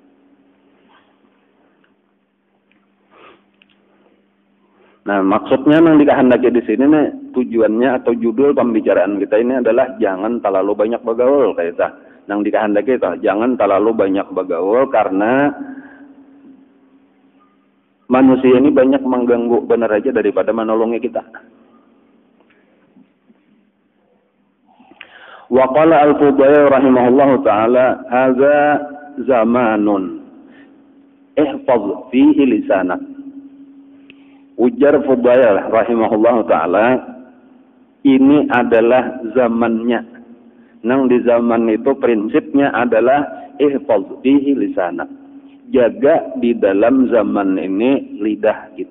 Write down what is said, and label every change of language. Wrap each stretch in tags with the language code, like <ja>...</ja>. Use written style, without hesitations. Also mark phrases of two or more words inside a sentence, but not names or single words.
<bjn>Nah, maksudnya nang dikehendaki di sini nih, tujuannya atau judul pembicaraan kita ini adalah jangan terlalu banyak bergaul kayak itu. Nang dikehendaki itu jangan terlalu banyak bergaul karena manusia ini banyak mengganggu benar aja daripada menolongi kita.</bjn> <ar>وقال الفضيل رحمه الله تعالى هذا زمانٌ احفظ فيه لسانك.</ar> <bjn>Ujar Fudail</bjn> <ar>رحمه الله تعالى,</ar> <bjn>ini adalah zamannya. Nang di zaman itu prinsipnya adalah</bjn> <ar>احفظ فيه لسانك.</ar> <bjn>Jaga di dalam zaman ini lidah kita.</bjn>